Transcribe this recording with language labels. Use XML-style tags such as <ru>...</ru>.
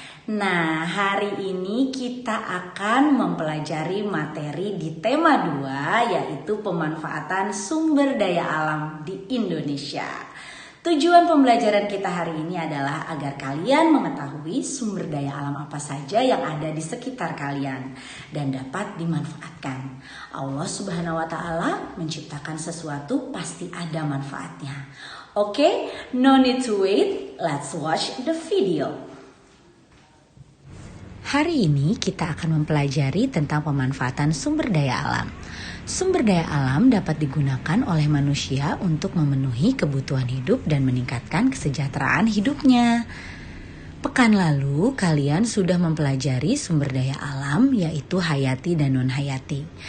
<id>Nah, hari ini kita akan mempelajari materi di tema 2, yaitu pemanfaatan sumber daya alam di Indonesia. Tujuan pembelajaran kita hari ini adalah agar kalian mengetahui sumber daya alam apa saja yang ada di sekitar kalian dan dapat dimanfaatkan. Allah Subhanahu wa Ta'ala menciptakan sesuatu pasti ada manfaatnya.</id> <en>Oke, no need to wait, let's watch the video.</en> <id>Hari ini kita akan mempelajari tentang pemanfaatan sumber daya alam. Sumber daya alam dapat digunakan oleh manusia untuk memenuhi kebutuhan hidup dan meningkatkan kesejahteraan hidupnya. Pekan lalu kalian sudah mempelajari sumber daya alam yaitu hayati dan non-hayati.</id>